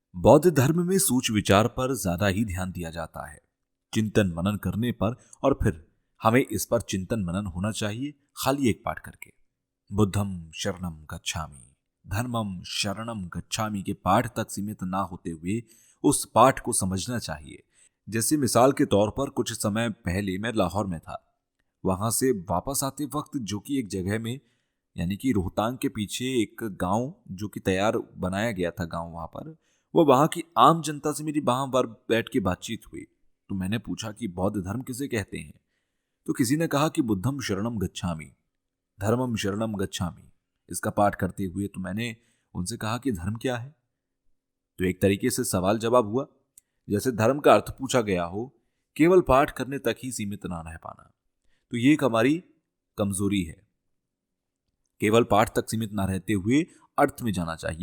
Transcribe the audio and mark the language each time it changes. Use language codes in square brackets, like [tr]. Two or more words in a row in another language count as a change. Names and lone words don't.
[hi] बौद्ध धर्म में सोच विचार पर ज्यादा ही ध्यान दिया जाता है, चिंतन मनन करने पर। और फिर हमें इस पर चिंतन मनन होना चाहिए खाली एक पाठ करके। [pi] बुद्धम शरणम गच्छामि, धर्मम शरणम गच्छामि [hi] के पाठ तक सीमित ना होते हुए उस पाठ को समझना चाहिए। जैसे मिसाल के तौर पर कुछ समय पहले मैं लाहौर में था। वहां से वापस आते वक्त जो कि एक जगह में यानी कि रोहतांग के पीछे एक गांव जो कि तैयार बनाया गया था गांव, वहां की आम जनता से मेरी वहां बार बैठ के बातचीत हुई। तो मैंने पूछा कि बौद्ध धर्म किसे कहते हैं। तो किसी ने कहा कि [pi] बुद्धम शरणम गच्छामि, धर्मम शरणम गच्छामि। [hi] इसका पाठ करते हुए तो मैंने उनसे कहा कि धर्म क्या है। तो एक तरीके से सवाल जवाब हुआ, जैसे धर्म का अर्थ पूछा गया हो, केवल पाठ करने तक ही सीमित ना रह पाना। तो ये एक हमारी कमजोरी है, केवल पाठ तक सीमित ना रहते हुए अर्थ में जाना चाहिए।